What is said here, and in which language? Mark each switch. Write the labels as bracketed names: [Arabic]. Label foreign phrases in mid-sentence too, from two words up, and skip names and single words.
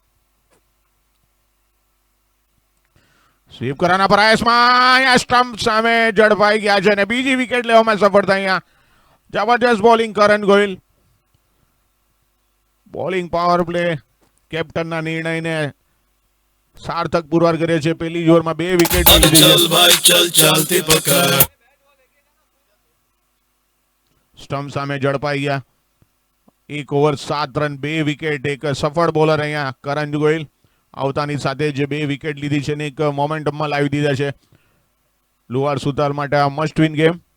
[Gujarati] સ્વીપ કરવાના પ્રયાસમાં અહીંયા સ્ટમ્પ સામે ઝડપાઈ ગયા છે અને બીજી વિકેટ લેવામાં સફળ થાય. અહીંયા જબરજસ્ત બોલિંગ કરણ ગોયલ. [English] bowling power play [Gujarati] કેપ્ટનના નિર્ણયને સાર્થક પુરવાર કરે છે. પહેલી જ ઓવરમાં 2 વિકેટ [Hindi] चल भाई चल चलती पकड़. [Gujarati] સ્ટમ્પ સામે ઝડપાઈ ગયા. 1 ઓવર 7 રન 2 વિકેટ. એક સફળ બોલર અહીંયા કરણ ગોયલ આવતાની સાથે જ 2 વિકેટ લીધી છે ને એક મોમેન્ટમમાં લાવી દીધા છે લુહાર સુતાર માટે. આ [English] must win game.